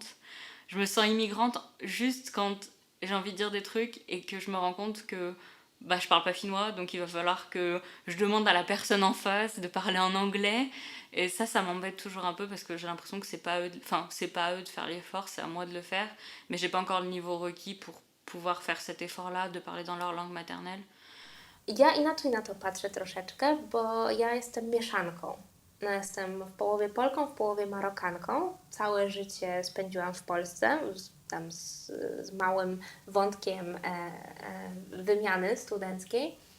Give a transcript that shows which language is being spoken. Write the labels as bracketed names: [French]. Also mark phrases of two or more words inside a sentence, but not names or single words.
[French] Je me sens immigrante juste quand j'ai envie de dire des trucs et que je me rends compte que je parle pas finnois, donc il va falloir que je demande à la personne en face de parler en anglais. Et ça m'embête toujours un peu parce que j'ai l'impression que c'est pas à eux de faire l'effort, c'est à moi de le faire. Mais j'ai pas encore le niveau requis pour pouvoir faire cet effort-là, de parler dans leur langue maternelle. [Polish] Ja inaczej na to patrzę troszeczkę, bo ja jestem mieszanką. No, jestem w połowie Polką, w połowie Marokanką. Całe życie spędziłam w Polsce, tam z małym wątkiem wymiany studenckiej.